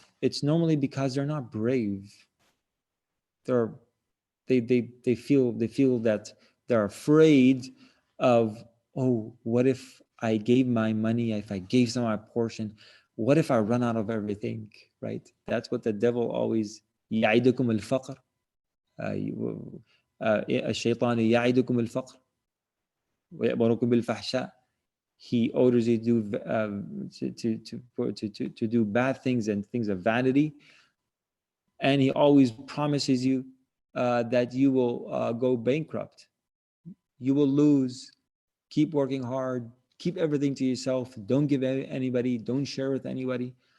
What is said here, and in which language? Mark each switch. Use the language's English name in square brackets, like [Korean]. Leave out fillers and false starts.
[English] It's normally because they're not brave. They're they feel that they're afraid of, oh, what if I gave my money, if I gave some of my portion, what if I run out of everything, right? That's what the devil always [Arabic] يعيدكم الفقر. الشيطان يعيدكم الفقر ويأمركم بالفحشاء. [English] He orders you to do to do bad things and things of vanity, and he always promises you that you will go bankrupt, you will lose. Keep working hard, keep everything to yourself, don't give anybody, don't share with anybody.